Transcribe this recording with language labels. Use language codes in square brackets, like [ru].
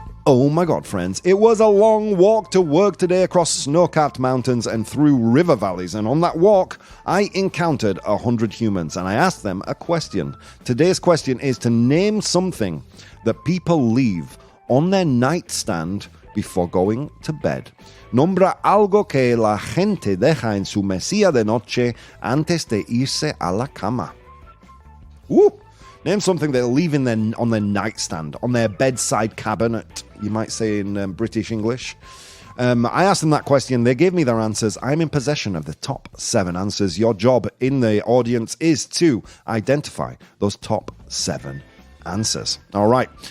[en] Oh my God, friends. It was a long walk to work today across snow-capped mountains and through river valleys. And on that walk, I encountered 100 humans and I asked them a question. Today's question is to name something that people leave on their nightstand before going to bed. [es] Nombra algo que la gente deja en su mesilla de noche antes de irse a la cama. [en] Name something they'll leave on their nightstand, on their bedside cabinet, you might say in British English. I asked them that question. They gave me their answers. I'm in possession of the top 7 answers. Your job in the audience is to identify those top 7 answers. All right.